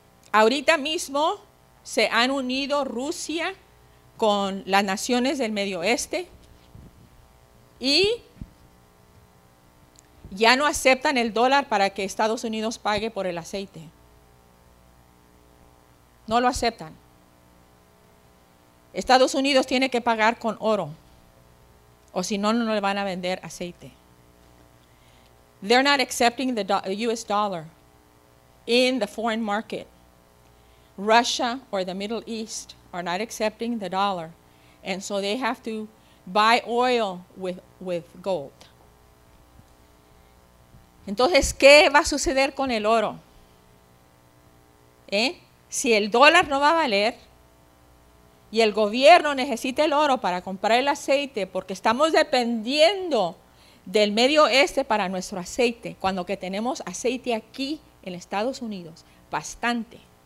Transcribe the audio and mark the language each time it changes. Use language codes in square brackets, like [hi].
[es] Ahorita mismo se han unido Rusia con las naciones del Medio Oeste y ya no aceptan el dólar para que Estados Unidos pague por el aceite. No lo aceptan. Estados Unidos tiene que pagar con oro, o si no, no le van a vender aceite. [en] They're not accepting the US dollar in the foreign market. Russia or the Middle East are not accepting the dollar, and so they have to buy oil with gold. [es] Entonces, ¿qué va a suceder con el oro? Si el dólar no va a valer y el gobierno necesita el oro para comprar el aceite porque estamos dependiendo del Medio Oeste para nuestro aceite, cuando que tenemos aceite aquí en Estados Unidos, bastante.